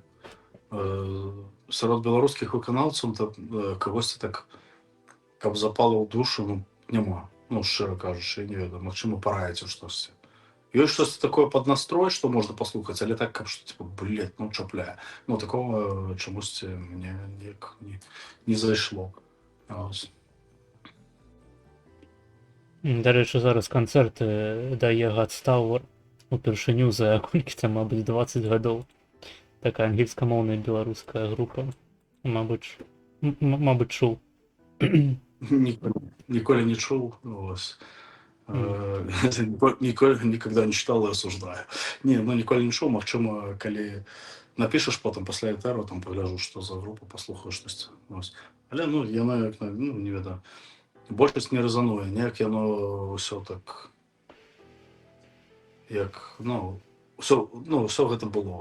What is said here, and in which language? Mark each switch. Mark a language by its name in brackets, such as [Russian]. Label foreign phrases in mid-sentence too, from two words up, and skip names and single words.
[Belarusian] Сярод беларускіх выканаўцаў кагосьці так, каб запала ў душу, ну, няма. Ну, шчыра кажучы, я не ведаю, магчыма, параіце штосьці. Ёсць штосьці такое пад настрой, што можна паслухаць, але так, каб што, типа, блядь, ну, чапляе. Ну, такого чамусьці мне неяк не зайшло. Ось. До речі, зараз канцэрты дае Godstower упершыню за колькі там, мабыць, 20 гадоў. Такая ангельскамоўная беларуская група. Мабыць, чуў. Ніколі не чуў, ось. [Russian] Никогда не читал и осуждаю. [Belarusian] Не, ну ніколі не чуў, магчыма, калі напішаш потым пасля этэру, там пагляжу, што за група, паслухаю штосьці. Ось. Але ну яно як ну не ведаю. Большасць не рэзануе, неяк яно ўсё так як ну ўсё гэта было.